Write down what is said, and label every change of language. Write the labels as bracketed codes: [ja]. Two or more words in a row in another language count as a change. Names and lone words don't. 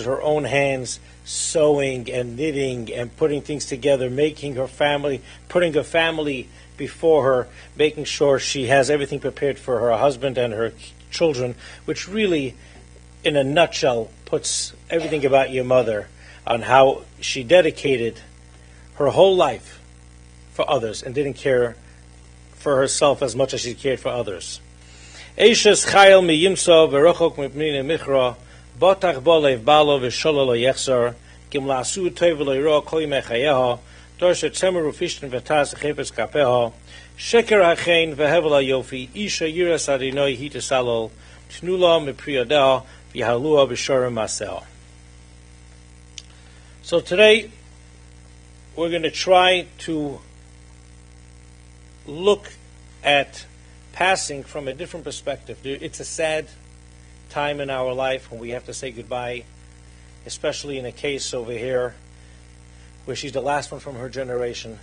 [en] her own hands, sewing and knitting and putting things together, making her family, putting her family before her, making sure she has everything prepared for her husband and her children, which really, in a nutshell, puts everything about your mother, on how she dedicated her whole life for others and didn't care for herself as much as she cared for others. [he] אשת חיל מי ימצא ורחק מפנינים מכרה בטח בה לב בעלה ושלל לא יחסר גמלתהו טוב ולא רע כל ימי חייה דרשה צמר ופשתים ותעש בחפץ כפיה שקר החן והבל היפי אשה יראת ה' היא תתהלל תנו לה מפרי ידיה ויהללוה בשערים מעשיה. [en] So today we're going to try to look at passing from a different perspective. It's a sad time in our life when we have to say goodbye, especially in a case over here where she's the last one from her generation.